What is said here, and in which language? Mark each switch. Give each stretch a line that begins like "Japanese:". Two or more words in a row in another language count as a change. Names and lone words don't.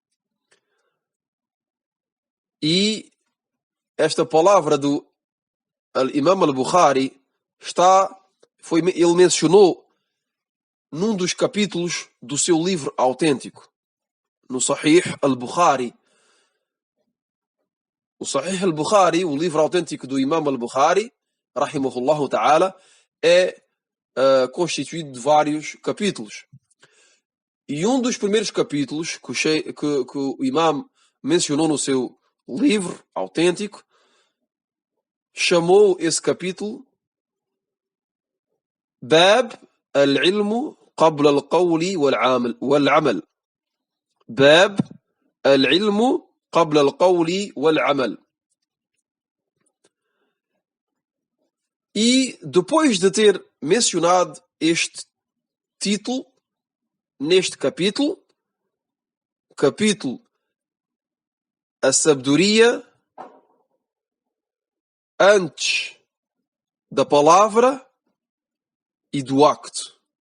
Portuguese: E esta palavra do Al-Imam al-Bukhari ele mencionou num dos capítulos do seu livro autêntico, no Sahih al-Bukhari. O Sahih al-Bukhari, o livro autêntico do Imam al-Bukhari,
Arabic: رحمه الله تعالى,
Portuguese: é constituído de vários capítulos. E um dos primeiros capítulos que o Imam mencionou no seu livro autêntico, chamou esse capítulo
Arabic: باب العلم قبل القول والعمل. باب العلم قبل القول والعمل.
Portuguese: E depois de ter mencionado este título, neste capítulo, a sabedoria antes da palavra e do acto.